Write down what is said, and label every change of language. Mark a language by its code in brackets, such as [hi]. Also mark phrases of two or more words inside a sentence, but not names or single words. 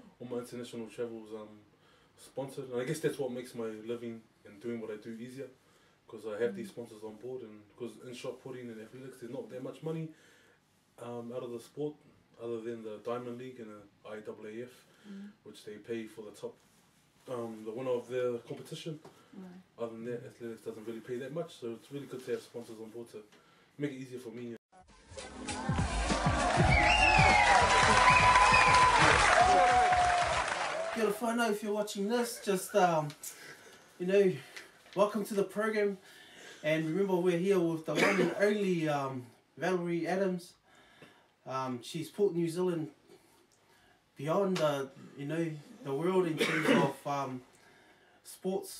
[en] All my international travels sponsored, and I guess that's what makes my living and doing what I do easier, because I have these sponsors on board, and because in shot putting and athletics there's not that much money out of the sport other than the Diamond League and the IAAF, which they pay for the top, the winner of the competition. Right. Other than that, athletics doesn't really pay that much, so it's really good to have sponsors on board to make it easier for me. [mi] Kia ora whanau, [en] if you're watching this, just, you know, welcome to the program. And remember, we're here with the one and only Valerie Adams. She's put New Zealand beyond, you know, the world in terms of sports.